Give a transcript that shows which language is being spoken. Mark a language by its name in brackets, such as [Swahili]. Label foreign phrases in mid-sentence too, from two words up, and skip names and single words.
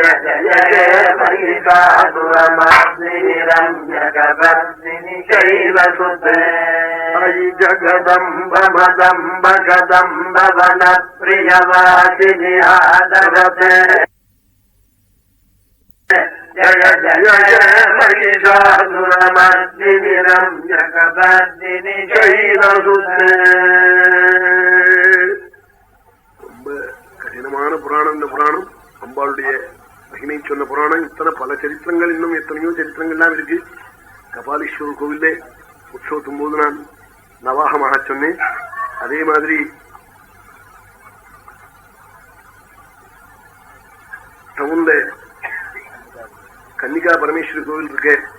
[Sanskrit] जय महिषासुरमर्दिनि रम्यगवर्दिनि शैलसुते अयि जगदम्ब मदम्ब कदम्ब वनप्रियवासिनि आदरते जय जय महिषासुरमर्दिनि रम्यगवर्दिनि शैलसुते. [Tamil] ரொம்ப கடினமான புராணம் இந்த புராணம். அம்பாளுடைய மகிமை சொன்ன புராணம். இத்தனை பல சரித்திரங்கள், இன்னும் எத்தனையோ சரித்திரங்கள்லாம் இருக்கு. கபாலீஸ்வரர் கோவில்ல உற்சவத்தும் போது நான் நவாகமாக சொன்னேன். அதே மாதிரி டவுன்ல கன்னிகா பரமேஸ்வரி கோவில் இருக்கு.